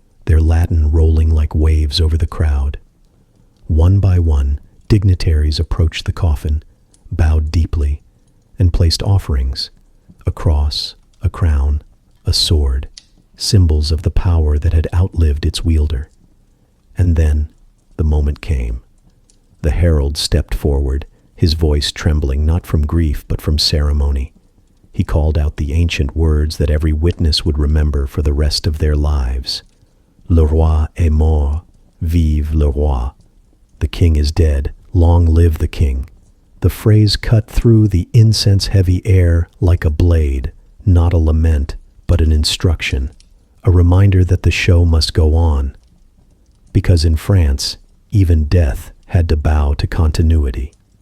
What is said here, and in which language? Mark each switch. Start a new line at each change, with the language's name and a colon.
English: their Latin rolling like waves over the crowd. One by one, dignitaries approached the coffin, bowed deeply, and placed offerings, a cross, a crown, a sword, symbols of the power that had outlived its wielder. And then the moment came. The herald stepped forward, his voice trembling not from grief but from ceremony. He called out the ancient words that every witness would remember for the rest of their lives.
French: Le roi est mort, vive le roi.
English: The king is dead, long live the king. The phrase cut through the incense-heavy air like a blade, not a lament, but an instruction, a reminder that the show must go on. Because in France, even death had to bow to continuity.